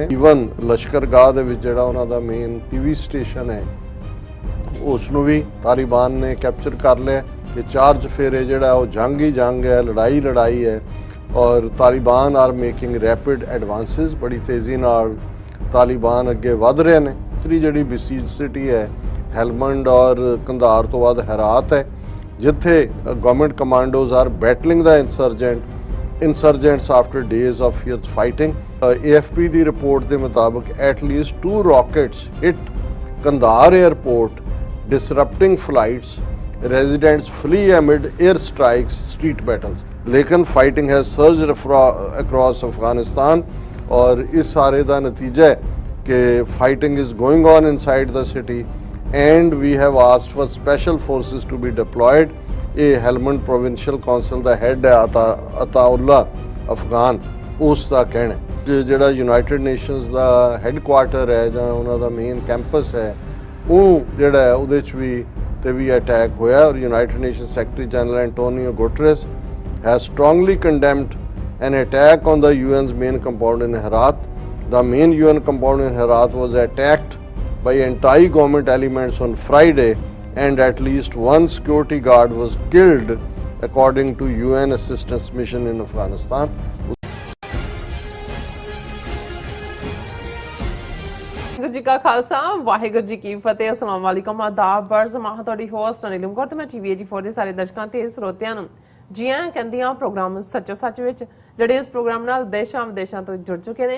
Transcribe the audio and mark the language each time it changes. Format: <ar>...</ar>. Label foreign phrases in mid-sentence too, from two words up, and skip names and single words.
<pa>ਈਵਨ ਲਸ਼ਕਰਗਾਹ ਦੇ ਵਿੱਚ ਜਿਹੜਾ ਉਹਨਾਂ ਦਾ</pa> <en>main TV station</en> <pa>ਹੈ ਉਸ ਨੂੰ ਵੀ ਤਾਲਿਬਾਨ ਨੇ ਕੈਪਚਰ ਕਰ ਲਿਆ ਕਿ ਚਾਰ ਚਫੇਰੇ ਜਿਹੜਾ ਉਹ ਜੰਗ ਹੀ ਜੰਗ ਹੈ, ਲੜਾਈ ਹੈ। ਔਰ</pa> <en>Taliban are making rapid advances,</en> <pa>ਬੜੀ ਤੇਜ਼ੀ ਨਾਲ ਤਾਲਿਬਾਨ ਅੱਗੇ ਵਧ ਰਹੇ ਨੇ। ਤੀਸਰੀ ਜਿਹੜੀ ਬਸੀਜ ਸਿਟੀ ਹੈ ਹੈਲਮੰਡ ਔਰ ਕੰਧਾਰ ਤੋਂ ਬਾਅਦ ਹੈਰਾਤ ਹੈ, ਜਿੱਥੇ</pa> <en>government commandos are battling the insurgents after days of fierce fighting. AFP</en> <pa>ਦੀ ਰਿਪੋਰਟ ਦੇ ਮੁਤਾਬਕ</pa> <en>at least 2 rockets hit Kandahar airport, disrupting flights. Residents flee amid air strikes, street battles. लेकिन fighting has surged across Afghanistan</en> <hi>और इस सारे ਦਾ नतीजा है कि</hi> <en>fighting is going on inside the city and we have asked for special forces to be deployed.</en> <pa>ਇਹ ਹੈਲਮੰਡ</pa> <en>provincial council</en> <pa>ਦਾ ਹੈੱਡ ਹੈ ਅਤਾਉੱਲਾ ਅਫਗਾਨ, ਉਸ ਦਾ ਕਹਿਣਾ ਜਿਹੜਾ ਯੂਨਾਈਟਿਡ ਨੇਸ਼ਨਸ ਦਾ ਹੈੱਡਕੁਆਰਟਰ ਹੈ ਜਾਂ ਉਹਨਾਂ ਦਾ</pa> <en>main campus</en> <pa>ਹੈ ਉਹ ਜਿਹੜਾ ਹੈ ਉਹਦੇ 'ਚ ਵੀ ਅਟੈਕ ਹੋਇਆ।</pa> <en>ਔਰ United Nation Secretary General ਐਂਟੋਨੀਓ ਗੁਟਰੇਸ has strongly condemned an attack on the UN's main compound in Herat. The main UN compound in Herat was attacked by anti-government elements on Friday and at least one security guard was killed according to UN assistance mission in Afghanistan.</en> <pa>ਵਾਹਿਗੁਰੂ ਜੀ ਕਾ ਖਾਲਸਾ ਵਾਹਿਗੁਰੂ ਜੀ ਕੀ ਫਤਿਹ।</pa> <ar>السلام عليكم,</ar> <pa>ਆਦਾਬ, ਬਰਜ਼ ਮਾਹ ਤੁਹਾਡੀ ਹੋਸਟ ਨੀਲਮ ਕੌਰ ਤੇ ਮੈਂ ਟੀਵੀ 84 ਦੇ ਸਾਰੇ ਦਰਸ਼ਕਾਂ ਤੇ ਸਰੋਤਿਆਂ ਨੂੰ ਜੀ ਆਇਆਂ ਕਹਿੰਦੀਆਂ ਪ੍ਰੋਗਰਾਮ ਸੱਚੋ ਸੱਚ ਵਿੱਚ, ਜਿਹੜੇ ਇਸ ਪ੍ਰੋਗਰਾਮ ਨਾਲ ਦੇਸ਼ਾਂ ਵਿਦੇਸ਼ਾਂ ਤੋਂ ਜੁੜ ਚੁੱਕੇ ਨੇ।</pa>